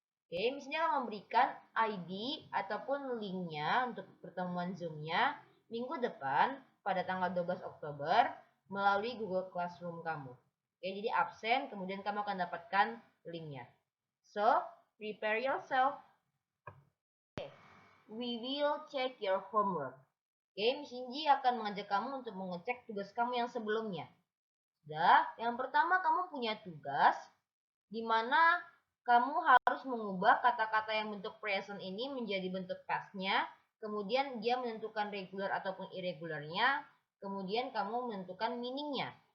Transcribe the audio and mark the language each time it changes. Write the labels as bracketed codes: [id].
[id] Oke, misalnya akan memberikan ID ataupun linknya untuk pertemuan Zoom-nya minggu depan pada tanggal 12 Oktober melalui Google Classroom kamu. Oke, jadi absen, kemudian kamu akan dapatkan linknya. [en] So, prepare yourself. Okay. We will check your homework. [id] Oke, Miss Inji akan mengajak kamu untuk mengecek tugas kamu yang sebelumnya. Sudah, yang pertama kamu punya tugas di mana kamu harus mengubah kata-kata yang bentuk present ini menjadi bentuk past-nya, kemudian dia menentukan regular ataupun irregularnya, kemudian kamu menentukan meaning-nya.